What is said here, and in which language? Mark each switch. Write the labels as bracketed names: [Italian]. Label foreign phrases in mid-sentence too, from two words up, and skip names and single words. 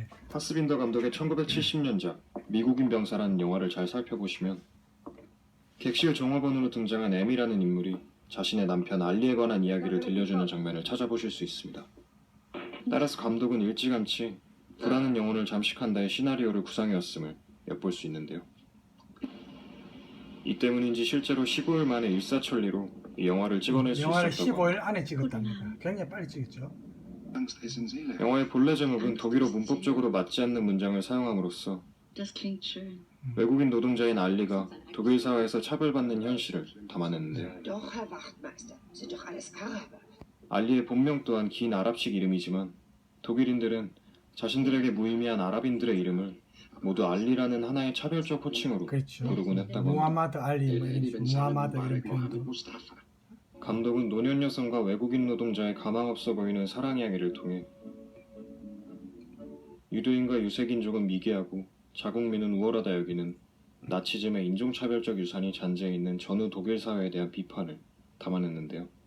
[Korean] 파스빈더 감독의 1970년작 미국인 병사라는 영화를 잘 살펴보시면 객실 종업원으로 등장한 에미라는 인물이 자신의 남편 알리에 관한 이야기를 들려주는 장면을 찾아보실 수 있습니다. 따라서 감독은 일찌감치 불안한 영혼을 잠식한다의 시나리오를 구상해왔음을 엿볼 수 있는데요. 이 때문인지 실제로 15일 만에 일사천리로 이 영화를 찍어낼 수 영화를 있었다고 15일 안에 찍었답니다. 굉장히 빨리 찍었죠. [German] Angst ist in Seele. [Korean] 영화의 본래 제목은 독일어 문법적으로 맞지 않는 문장을 사용함으로써 [German] Das klingt schön. [Korean] 외국인 노동자인 알리가 독일 사회에서 차별받는 현실을 담아냈는데요. [German] Doch, Herr Wachtmeister, sind doch alles Araber. [Korean] 알리의 본명 또한 긴 아랍식 이름이지만 독일인들은 자신들에게 무의미한 아랍인들의 이름을 모두 알리라는 하나의 차별적 호칭으로 그렇죠. 부르곤 했다고 합니다. 무하마드 알리, 뭐 이런 Eli Ben 무하마드 Salem 이런 Mubarak 표현도. Mohammed Mustafa. 감독은 노년 여성과 외국인 노동자의 가망없어 보이는 사랑 이야기를 통해 유대인과 유색인종은 미개하고 자국민은 우월하다 여기는 나치즘의 인종차별적 유산이 잔재해 있는 전후 독일 사회에 대한 비판을 담아냈는데요.